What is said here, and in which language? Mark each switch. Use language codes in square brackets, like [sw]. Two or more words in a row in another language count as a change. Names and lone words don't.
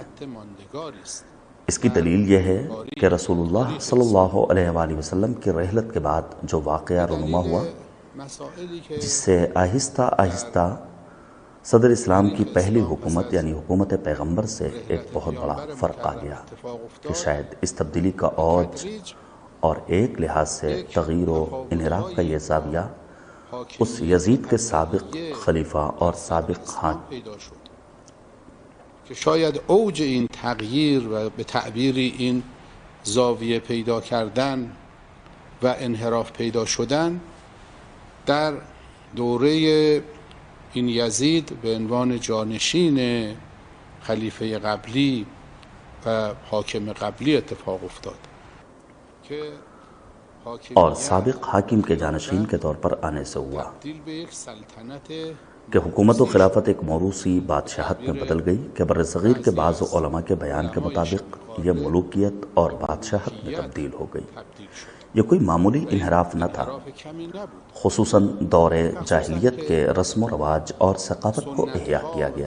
[ur] اس کی دلیل یہ ہے کہ رسول اللہ صلی اللہ علیہ وآلہ وسلم کی رحلت کے بعد جو واقعہ رونما ہوا، جس سے آہستہ آہستہ صدر اسلام کی پہلی حکومت یعنی حکومت پیغمبر سے ایک بہت بڑا فرق آ گیا کہ شاید اس تبدیلی کا اوج اور ایک لحاظ سے تغیر و انحراف کا یہ زاویہ اس یزید کے سابق خلیفہ اور سابق خان [fa] که شاید اوج این تغییر و به تعبیری این زاویه پیدا کردن و انحراف پیدا شدن در دوره این یزید به عنوان جانشین خلیفه قبلی و حاکم قبلی اتفاق افتاد که [ur] اور سابق حاکم کے جانشین کے طور پر آنے سے ہوا کہ حکومت و خلافت ایک موروثی بادشاہت میں بدل گئی کہ برصغیر کے بعض علماء کے بیان کے مطابق یہ ملوکیت اور بادشاہت میں تبدیل ہو گئی۔ یہ کوئی معمولی انحراف نہ تھا، خصوصاً دور جاہلیت کے رسم و رواج اور ثقافت کو احیاء کیا گیا۔